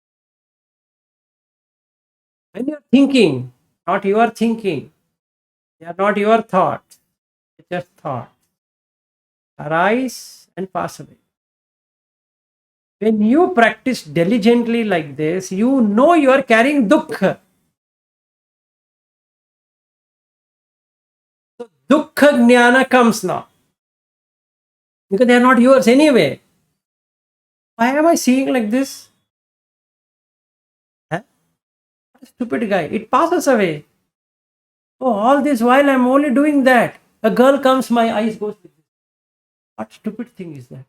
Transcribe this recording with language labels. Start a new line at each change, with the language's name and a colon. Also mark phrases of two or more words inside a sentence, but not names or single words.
English: When you're thinking, not your thinking, they are not your thoughts, it's just thoughts. Arise and pass away. When you practice diligently like this, you know you are carrying dukkha. So
Pali: dukkha jnana
English: comes now. Because they are not yours anyway. Why am I seeing like this? Huh? What a stupid guy. It passes away. Oh, all this while I'm only doing that. A girl comes, my eyes goes like this. What stupid thing is that?